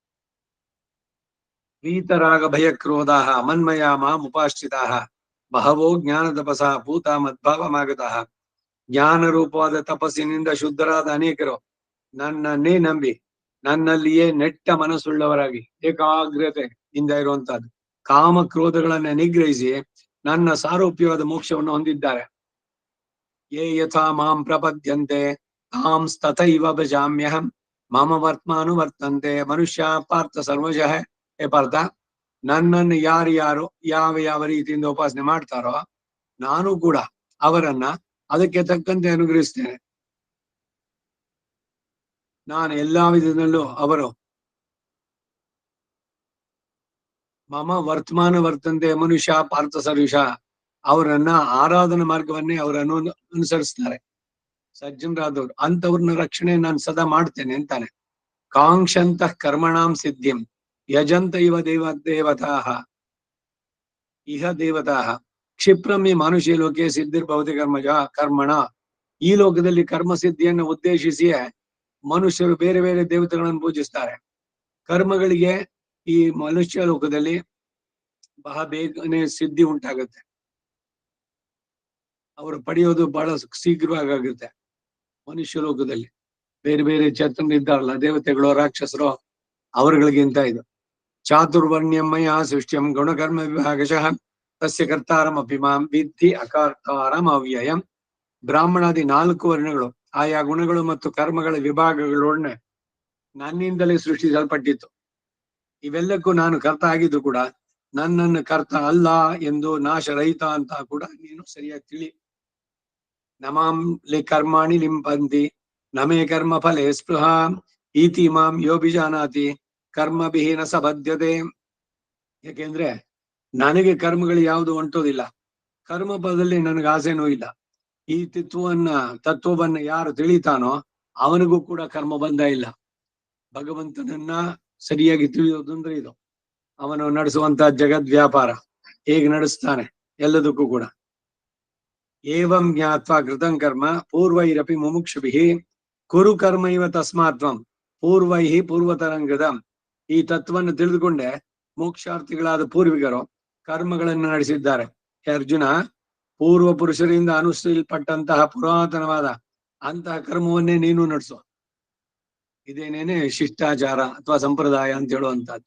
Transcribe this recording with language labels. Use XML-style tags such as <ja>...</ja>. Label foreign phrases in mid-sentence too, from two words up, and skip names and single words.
<sa>ವೀತರಾಗ ಭಯ ಕ್ರೋಧಾಹ ಮನ್ಮಯ ಮಾಂ ಉಪಾಶ್ರಿತಾಹ ಬಹವೋ ಜ್ಞಾನ ತಪಸಃ ಭೂತ ಮದ್ಭಾವಮಾಗತಃ</sa> <kn>ಜ್ಞಾನ ರೂಪವಾದ ತಪಸ್ಸಿನಿಂದ ಶುದ್ಧರಾದ ಅನೇಕರು ನನ್ನನ್ನೇ ನಂಬಿ ನನ್ನಲ್ಲಿಯೇ ನೆಟ್ಟ ಮನಸ್ಸುಳ್ಳವರಾಗಿ ಏಕಾಗ್ರತೆ ಇಂದ ಇರುವಂತಹದ್ದು ಕಾಮ ಕ್ರೋಧಗಳನ್ನ ನಿಗ್ರಹಿಸಿ ನನ್ನ ಸಾರೂಪ್ಯವಾದ ಮೋಕ್ಷವನ್ನು ಹೊಂದಿದ್ದಾರೆ.</kn> <sa>ಯೇ ಯಥಾ ಮಾಂ ಪ್ರಪದ್ಯಂತೆ ತಾಂಸ್ತಥೈವ ಭಜಾಮ್ಯಹಂ ಮಮ ವರ್ತಮಾನುವರ್ತಂತೆ ಮನುಷ್ಯ ಪಾರ್ಥ ಸರ್ವಶಃ.</sa> <kn>ಹೇ ಪಾರ್ಥ, ನನ್ನನ್ನು ಯಾರು ಯಾವ ರೀತಿಯಿಂದ ಉಪಾಸನೆ ಮಾಡ್ತಾರೋ ನಾನು ಕೂಡ ಅವರನ್ನ ಅದಕ್ಕೆ ತಕ್ಕಂತೆ ಅನುಗ್ರಹಿಸ್ತೇನೆ. ನಾನು ಎಲ್ಲಾ ವಿಧದಲ್ಲೂ ಅವರು</kn> <sa>ಮಮ ವರ್ತಮಾನ ವರ್ತಂತೆ ಮನುಷ್ಯ ಪಾರ್ಥ ಸರ್ವಶ,</sa> <kn>ಅವರನ್ನ ಆರಾಧನಾ ಮಾರ್ಗವನ್ನೇ ಅವರನ್ನು ಅನುಸರಿಸ್ತಾರೆ ಸಜ್ಜನರಾದವ್ರು. ಅಂತವ್ರನ್ನ ರಕ್ಷಣೆ ನಾನು ಸದಾ ಮಾಡ್ತೇನೆ ಅಂತಾನೆ.</kn> <sa>ಕಾಂಕ್ಷಂತಃ ಕರ್ಮಣಾಂ ಸಿದ್ಧಿಂ ಯಜಂತ ಇವ ದೇವತಾಹ ಇಹ ದೇವತಾಹ ಕ್ಷಿಪ್ರಮಿ ಮಾನುಷಿ ಲೋಕೆ ಸಿದ್ಧಿರ್ಭವತಿ ಕರ್ಮಣ.</sa> <kn>ಈ ಲೋಕದಲ್ಲಿ ಕರ್ಮ ಸಿದ್ಧಿಯನ್ನು ಉದ್ದೇಶಿಸಿಯೇ ಮನುಷ್ಯರು ಬೇರೆ ಬೇರೆ ದೇವತೆಗಳನ್ನು ಪೂಜಿಸ್ತಾರೆ. ಕರ್ಮಗಳಿಗೆ ಈ ಮನುಷ್ಯ ಲೋಕದಲ್ಲಿ ಬಹಳ ಬೇಗನೆ ಸಿದ್ಧಿ ಉಂಟಾಗುತ್ತೆ, ಅವರು ಪಡೆಯೋದು ಬಹಳ ಶೀಘ್ರವಾಗಿ ಆಗುತ್ತೆ. ಮನುಷ್ಯ ಲೋಕದಲ್ಲಿ ಬೇರೆ ಬೇರೆ ಚೇತನರಿದ್ದಾರಲ್ಲ, ದೇವತೆಗಳು ರಾಕ್ಷಸರು, ಅವರುಗಳಿಗಿಂತ ಇದು</kn> <sa>ಚಾತುರ್ವರ್ಣ್ಯಮಯ ಸೃಷ್ಟ್ಯಂ ಗುಣಕರ್ಮ ವಿಭಾಗಶಃ ತಸ್ಯ ಕರ್ತಾರಂ ಅಪಿಮಾಂ ವಿದ್ಧಿ ಅಕರ್ತಾರಂ ಅವ್ಯಯಂ.</sa> <kn>ಬ್ರಾಹ್ಮಣಾದಿ 4 ವರ್ಣಗಳು ಆಯಾ ಗುಣಗಳು ಮತ್ತು ಕರ್ಮಗಳ ವಿಭಾಗಗಳೊಡನೆ ನನ್ನಿಂದಲೇ ಸೃಷ್ಟಿಸಲ್ಪಟ್ಟಿತ್ತು. ಇವೆಲ್ಲಕ್ಕೂ ನಾನು ಕರ್ತ ಆಗಿದ್ದು ಕೂಡ ನನ್ನನ್ನು ಕರ್ತ ಅಲ್ಲ ಎಂದು ನಾಶರಹಿತ ಅಂತ ಕೂಡ ನೀನು ಸರಿಯಾಗಿ ತಿಳಿ.</kn> <sa>ನಮಾಂ ಕರ್ಮಾಣಿ ಲಿಂಪಂತಿ ನಮೇ ಕರ್ಮ ಫಲೇ ಸ್ಪೃಹ ಈತಿ ಮಾಂ ಯೋ ಬಿಜಾನಾತಿ ಕರ್ಮಭಿಹೀನ ಸ ಬದ್ಧತೆ.</sa> <kn>ಯಾಕೆಂದ್ರೆ ನನಗೆ ಕರ್ಮಗಳು ಯಾವುದು ಅಂಟೋದಿಲ್ಲ, ಕರ್ಮ ಪದದಲ್ಲಿ ನನಗೆ ಆಸೆನೂ ಇಲ್ಲ. ಈ ತತ್ವವನ್ನ ಯಾರು ತಿಳಿತಾನೋ ಅವನಿಗೂ ಕೂಡ ಕರ್ಮ ಬಂಧ ಇಲ್ಲ. ಭಗವಂತನನ್ನ ಸರಿಯಾಗಿ ತಿಳಿಯೋದು ಅಂದ್ರೆ ಇದು. ಅವನು ನಡೆಸುವಂತ ಜಗದ್ ವ್ಯಾಪಾರ ಹೇಗೆ ನಡೆಸ್ತಾನೆ ಎಲ್ಲದಕ್ಕೂ ಕೂಡ.</kn> <sa>ಏವಂ ಜ್ಞಾತ್ವಾ ಕೃತಂ ಕರ್ಮ ಪೂರ್ವೈರಪಿ ಮುಮುಕ್ಷುಭಿಃ ಕುರು ಕರ್ಮ ಇವ ತಸ್ಮಾತ್ವಂ ಪೂರ್ವೈಹಿ ಪೂರ್ವತರಂಗದಂ.</sa> <kn>ಈ ತತ್ವವನ್ನು ತಿಳಿದುಕೊಂಡೆ ಮೋಕ್ಷಾರ್ಥಿಗಳಾದ ಪೂರ್ವಿಕರು ಕರ್ಮಗಳನ್ನು ನಡೆಸಿದ್ದಾರೆ. ಅರ್ಜುನ, ಪೂರ್ವ ಪುರುಷರಿಂದ ಅನುಷ್ಠಿಸಲ್ಪಟ್ಟಂತಹ ಪುರಾತನವಾದ ಅಂತಹ ಕರ್ಮವನ್ನೇ ನೀನು ನಡೆಸು. ಇದೇನೇನೆ ಶಿಷ್ಟಾಚಾರ ಅಥವಾ ಸಂಪ್ರದಾಯ ಅಂತ ಹೇಳುವಂತಹದ್ದು.</kn>